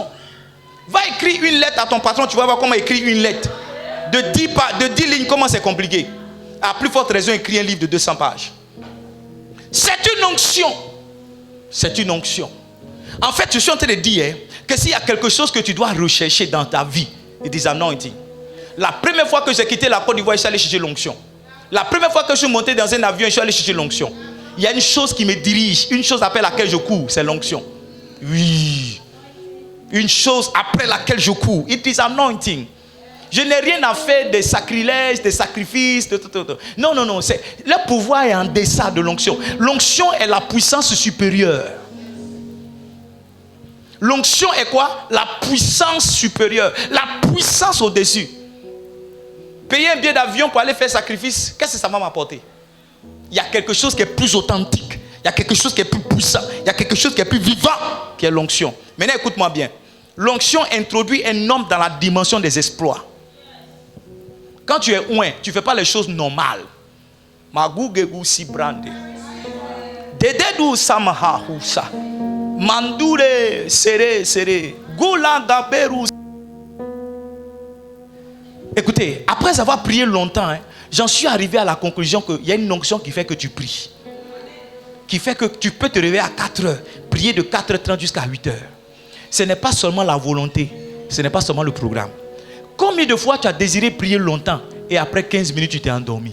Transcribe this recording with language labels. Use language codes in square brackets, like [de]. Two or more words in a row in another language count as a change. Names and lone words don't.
[fr] Va écrire une lettre à ton patron, tu vas voir comment écrire une lettre. De 10 lignes, comment c'est compliqué. À plus forte raison, écrire un livre de 200 pages. C'est une onction. C'est une onction. En fait, je suis en train de dire que s'il y a quelque chose que tu dois rechercher dans ta vie, [en] it is anointing. [fr] La première fois que j'ai quitté la Côte d'Ivoire, je suis allé chercher l'onction. La première fois que je suis monté dans un avion, je suis allé chercher l'onction. Il y a une chose qui me dirige, une chose après laquelle je cours, c'est l'onction. Oui. Une chose après laquelle je cours. [en] It is anointing. [fr] Je n'ai rien à faire des sacrilèges, des sacrifices. Non, non, non. Le pouvoir est en deçà de l'onction. L'onction est la puissance supérieure. L'onction est quoi? La puissance supérieure. La puissance au-dessus. Payer un billet d'avion pour aller faire sacrifice, qu'est-ce que ça va m'apporter? Il y a quelque chose qui est plus authentique. Il y a quelque chose qui est plus puissant. Il y a quelque chose qui est plus vivant, qui est l'onction. Maintenant, écoute-moi bien. L'onction introduit un homme dans la dimension des exploits. Quand tu es oint, tu ne fais pas les choses normales. Magugegu si brande. Dededu samaha husa. Mandure sere sere. Gula gaberu. Écoutez, après avoir prié longtemps, j'en suis arrivé à la conclusion qu'il y a une onction qui fait que tu pries. Qui fait que tu peux te réveiller à 4 heures, prier de 4h30 jusqu'à 8 heures. Ce n'est pas seulement la volonté, ce n'est pas seulement le programme. Combien de fois tu as désiré prier longtemps et après 15 minutes tu t'es endormi?